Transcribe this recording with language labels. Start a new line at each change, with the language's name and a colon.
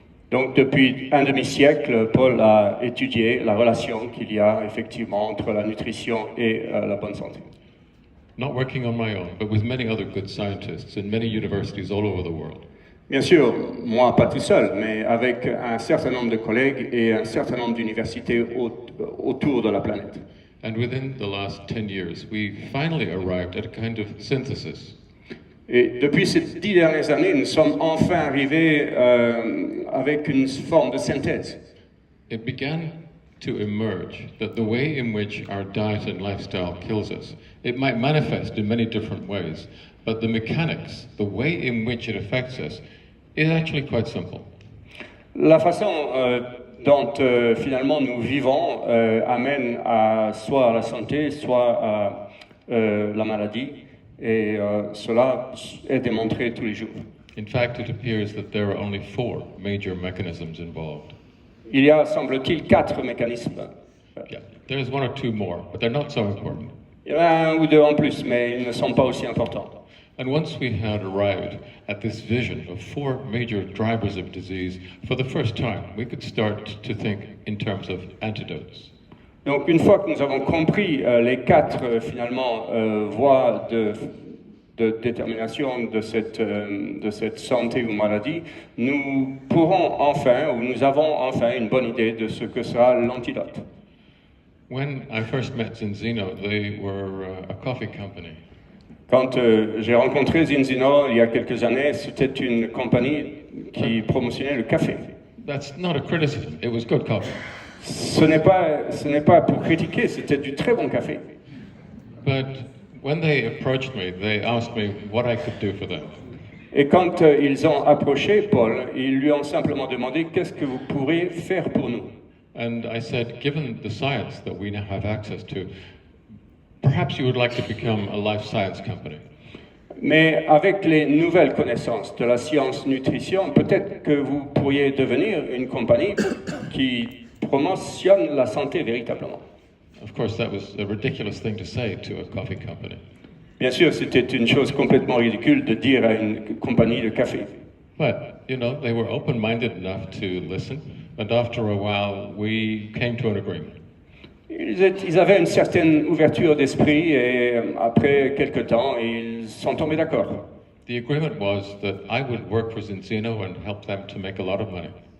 French: Donc depuis un demi-siècle, Paul a étudié la relation qu'il y a effectivement entre la nutrition et la bonne santé.
English: Not working on my own, but with many other good scientists in many universities all over the world.
French: Bien sûr, moi pas tout seul, mais avec un certain nombre de collègues et un certain nombre d'universités autour de la planète.
English: And within the last 10 years, we finally arrived at a kind of synthesis.
French: Et depuis ces 10 dernières années, nous sommes enfin arrivés avec une forme de synthèse.
English: It began to emerge that the way in which our diet and lifestyle kills us, it might manifest in many different ways, but the mechanics, the way in which it affects us, is actually quite simple.
French: La façon dont finalement nous vivons amène soit à la santé, soit à la maladie, et cela est démontré tous les jours.
English: In fact, it appears that there are only 4 major mechanisms involved.
French: Il y a, semble-t-il, 4 mécanismes.
English: Yeah, there's 1 or 2 more, but they're not so important.
French: Il y en a 1 ou 2 en plus, mais ils ne sont pas aussi importants.
English: And once we had arrived at this vision of 4 major drivers of disease, for the first time, we could start to think in terms of antidotes.
French: Donc, une fois que nous avons compris les 4 finalement voies de détermination de cette santé ou maladie, nous pourrons enfin, ou nous avons enfin une bonne idée de ce que sera l'antidote.
English: When I first met Zinzino, they were a coffee company.
French: Quand j'ai rencontré Zinzino il y a quelques années, c'était une compagnie qui promotionnait le café.
English: That's not a criticism. It was good coffee.
French: Ce n'est pas pour critiquer, c'était du très bon café.
English: But when they approached me, they asked me what I could do for them.
French: Et quand ils ont approché Paul, ils lui ont simplement demandé qu'est-ce que vous pourrez faire pour nous.
English: And I said, given the science that we now have access to, perhaps you would like to become a life science company.
French: Mais avec les nouvelles connaissances de la science nutrition, peut-être que vous pourriez devenir une compagnie qui promotionne la santé véritablement.
English: Of course, that was a ridiculous thing to say to a coffee company.
French: Bien sûr, c'était une chose complètement ridicule de dire à une compagnie de café.
English: But, you know, they were open-minded enough to listen, and after a while, we came to an agreement.
French: Ils avaient une certaine ouverture d'esprit et après quelque temps, ils sont tombés d'accord.
English: The agreement was that I would work for Zinzino and help them to make a lot of money.